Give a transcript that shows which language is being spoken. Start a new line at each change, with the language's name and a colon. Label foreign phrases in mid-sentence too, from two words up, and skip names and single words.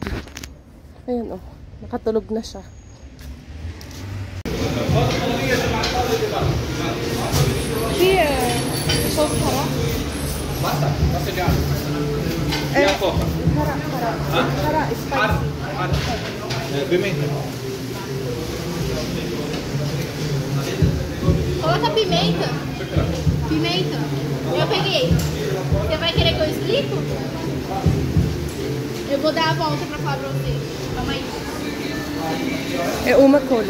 Filipino: Ayun oh, nakatulog na siya.
English: Here. Sauce hara?
Filipino: Basta dyan.
English: Hara, spicy.
Portuguese: Pimenta. Coloca pimenta. Pimenta. Eu peguei. Você vai querer que eu explico? Eu vou dar a volta pra falar pra você. Calma aí. Uma cola.